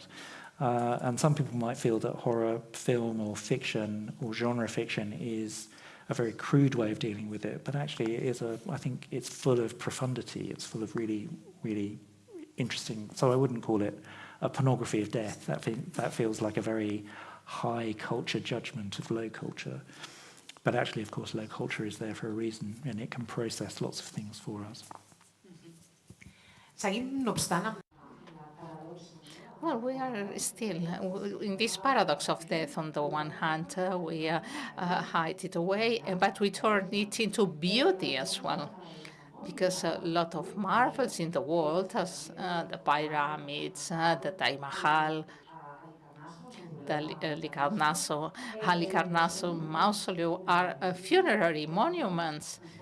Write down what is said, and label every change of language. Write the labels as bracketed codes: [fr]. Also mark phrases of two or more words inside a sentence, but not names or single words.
[en] And some people might feel that horror film or fiction or genre fiction is a very crude way of dealing with it, but actually I think it's full of profundity. It's full of really, really interesting. So I wouldn't call it a pornography of death. That feels like a very high culture judgment of low culture. But actually, of course, low culture is there for a reason, and it can process lots of things for us. [ca] Seguim, no obstant, [en] Well, we are still in this paradox of death. On the one hand, we hide it away, but we turn it into beauty as well. Because a lot of marvels in the world, as the pyramids, the Taj Mahal, the Halicarnasso mausoleum, are funerary monuments.